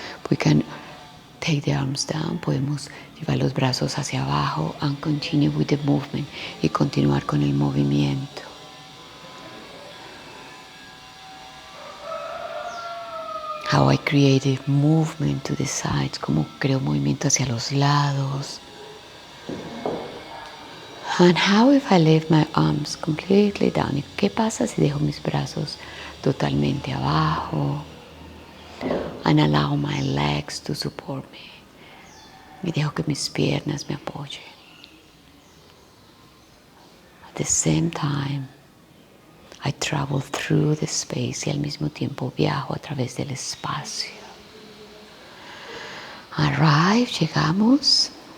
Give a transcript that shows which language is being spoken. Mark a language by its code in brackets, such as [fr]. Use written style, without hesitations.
[en] We can take the arms down, [es] podemos llevar los brazos hacia abajo [en] and continue with the movement, [es] y continuar con el movimiento. [en] How I create a movement to the sides, [es] como creo movimiento hacia los lados. [en] And how if I leave my arms completely down? [es] ¿Y qué pasa si dejo mis brazos totalmente abajo? [en] And allow my legs to support me. [es] Y dejo que mis piernas me apoyen. [en] At the same time, I travel through the space, [es] y al mismo tiempo viajo a través del espacio. [en] Arrive, [es] llegamos.